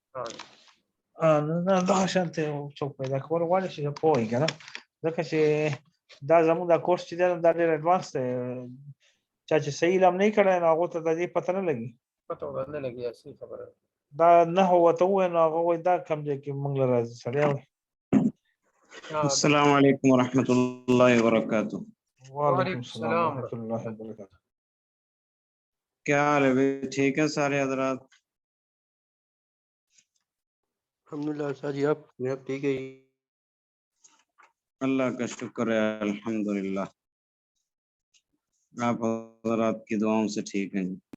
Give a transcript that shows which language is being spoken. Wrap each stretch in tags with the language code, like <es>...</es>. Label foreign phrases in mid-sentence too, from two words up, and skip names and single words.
<ps>دغه شانتې څوک پیدا کول غواړي چې پوه وي که نه, ځکه چې دا زموږ دا کورس چې دی دا ډېر اډوانس دی. چا چې صحیح علم نه کړی نو هغو ته د دې پته نه لګي. پته ورنه لګي. صحیح خبره. دا نحو ورته ووایي نو هغه وایي دا کم ځای کې موږ له راځي. سړی وایي</ps> <ar>السلام علیکم ورحمۃ اللہ وبرکاتہ. وعلیکم السلام ورحمۃ اللہ وبرکاتہ.</ar> <ur>کیا حال ہے؟ ٹھیک ہے سارے حضرات؟ الحمدللہ. جی آپ ٹھیک ہے؟ اللہ کا شکر ہے، الحمدللہ، آپ حضرات کی دعاؤں سے ٹھیک ہیں جی۔</ur>